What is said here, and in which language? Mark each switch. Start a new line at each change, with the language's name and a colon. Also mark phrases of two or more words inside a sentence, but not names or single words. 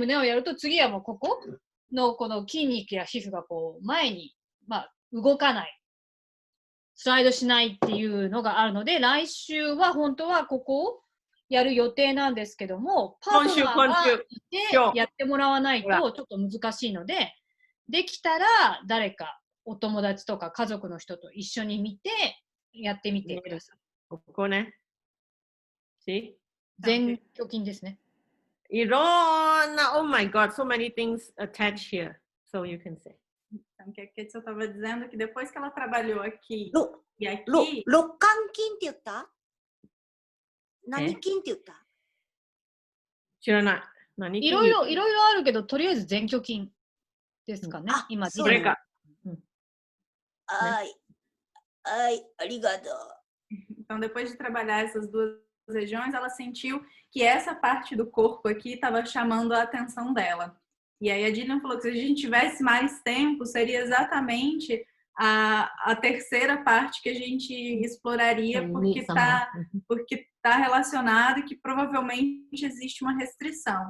Japanese: 胸をやると、次はもうここのこの筋肉や皮膚がこう前に、動かない、スライドしないっていうのがあるので、来週は本当はここをやる予定なんですけども、パートナーがいてやってもらわないとちょっと難しいので、できたら誰かお友達とか家族の人と一緒に見てやってみてください。ここね。前胸筋ですね。
English: いろんな、oh my god, so many things attached here, so you can say.
Portuguese: Então, que a Ketsa estava dizendo que depois que ela trabalhou aqui e aqui...
Japanese: 肋間筋って言った？何筋って言った？知らない。いろいろあるけど、とりあえず前胸筋ですかね。今、それか。はい、ありがとう。
Portuguese: Então, depois de trabalhar essas duas regiões, ela sentiu que essa parte do corpo aqui estava chamando a atenção dela. E aí a Dillian falou que se a gente tivesse mais tempo, seria exatamente a terceira parte que a gente exploraria, porque tá relacionado e que provavelmente existe uma restrição.